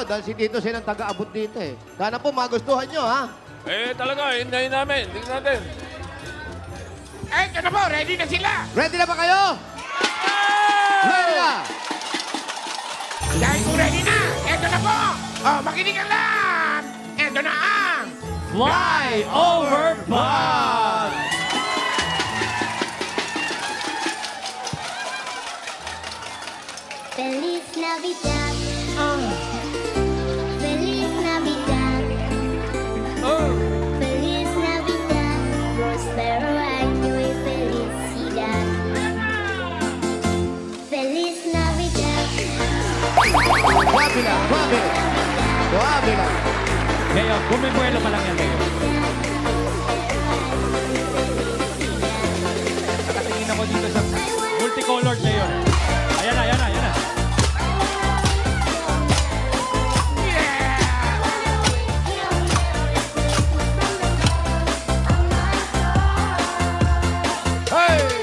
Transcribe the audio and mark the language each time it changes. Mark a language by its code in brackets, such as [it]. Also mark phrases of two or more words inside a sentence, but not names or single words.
[tl] Dahil si Tito Sen ang taga-abot dito eh. Sana po magustuhan niyo, ha? Talaga, hintayin namin. Tingnan natin. Ito na po. Ready na sila. Ready na ba kayo? Ready na! Dahil kung ready na. Ito na po. Oh, makinig ka lang. Ito na ang... [en] Fly over Bond! [es] Feliz Navidad. Feliz Navidad. Feliz Navidad. Prospero año y felicidad. Feliz Navidad. [tl] Grabe lang, grabe. Grabe lang. Ngayon, bumibuelo pa lang yan ngayon. Nakatingin ako dito sa multicolored na yun. Ayan na, ayan na, ayan na. Hey!